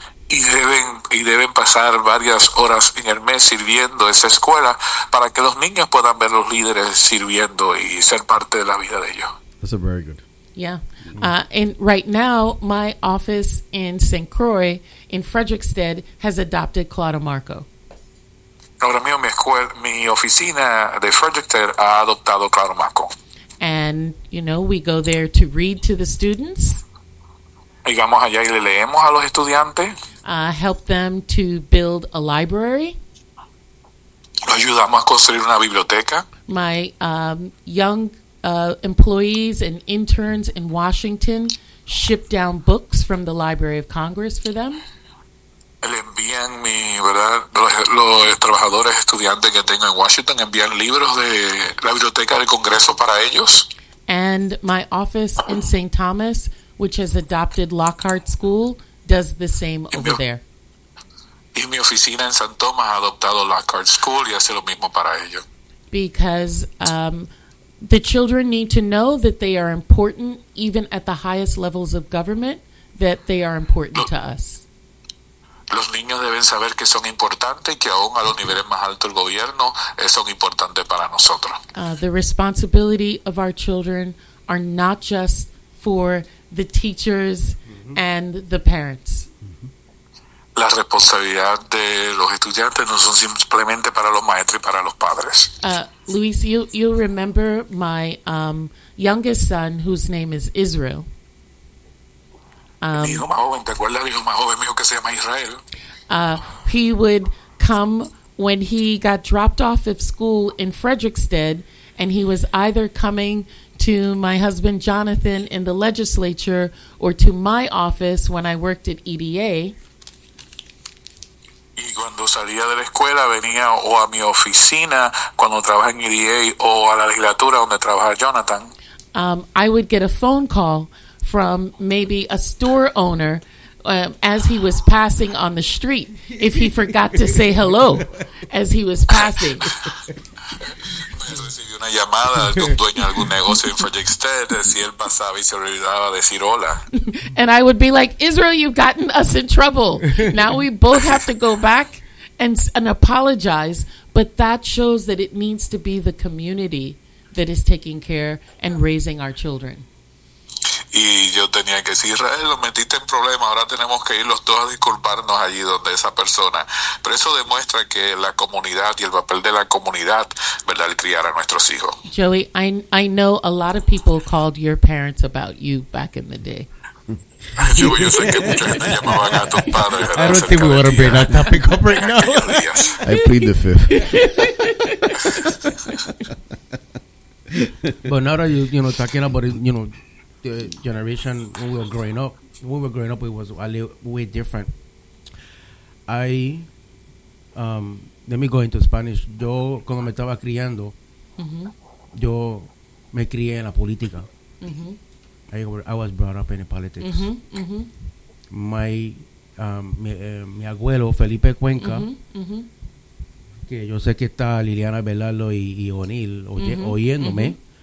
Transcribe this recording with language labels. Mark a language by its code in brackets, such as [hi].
[es] Y deben pasar varias horas en el mes sirviendo esa escuela para que los niños puedan ver los líderes sirviendo y ser parte de la vida de ellos. [en] That's a very good. Yeah. And right now, my office in St. Croix, in Frederickstead, has adopted Claudio Marco. [es] Ahora mismo, mi oficina de Frederickstead ha adoptado Claudio Marco. [en] And, you know, we go there to read to the students. [es] Y vamos allá y le leemos a los estudiantes. [en] Help them to build a library. [es] Los ayudamos a construir una biblioteca. [en] My young employees and interns in Washington ship down books from the Library of Congress for them. [es] Le envían mi, ¿verdad? Los trabajadores estudiantes que tengo en Washington envían libros de la biblioteca del Congreso para ellos. [en] And my office in St. Thomas, which has adopted Lockhart School, does the same over there. [es] Y mi oficina en San Tomás ha adoptado Lockhart School y hace lo mismo para ellos. [en] Because the children need to know that they are important, even at the highest levels of government, that they are important to us. [es] Los niños deben saber que son importantes y que aún a los niveles más altos del gobierno son importantes para nosotros. [en] The responsibility of our children are not just for the teachers and the parents. [es] La responsabilidad de los estudiantes no son simplemente para los maestros y para los padres. [en] Luis, you'll remember my youngest son, whose name is Israel. [es] Mi hijo más joven, ¿te acuerdas del hijo más joven mío que se llama Israel? [en] He would come when he got dropped off of school in Frederickstead, and he was either coming to my husband Jonathan in the legislature or to my office when I worked at EDA. [es] Y cuando salía de la escuela venía o a mi oficina cuando trabajaba en EDA o a la legislatura donde trabajaba Jonathan. [en] I would get a phone call from maybe a store owner as he was passing on the street if he forgot to say hello as he was passing. [es] Recibí una llamada de un dueño de algún negocio en Frederickstead, si él pasaba y se olvidaba decir hola. [en] And I would be like, Israel, you've gotten us in trouble. Now we both have to go back and apologize. But that shows that it needs to be the community that is taking care and raising our children. [es] Y yo tenía que decir, Israel, lo metiste en problema, ahora tenemos que ir los dos a disculparnos allí donde esa persona. Pero eso demuestra que la comunidad y el papel de la comunidad, ¿verdad?, el criar a nuestros hijos. [en] Joey, I know a lot of people called your parents about you back in the day. [es] Joey, yo sé que mucha gente llamaba a tus padres. [en] I don't think we want to bring that topic up right now. I plead the fifth. But now that you know, talking about it, you know, the generation when we were growing up, it was a little way different. Let me go into Spanish. [es] Yo, cuando me estaba criando, yo me crié en la política. [en] I was brought up in the politics. [es] Mi abuelo, Felipe Cuenca, que yo sé que está Liliana Velardo y O'Neill oyéndome.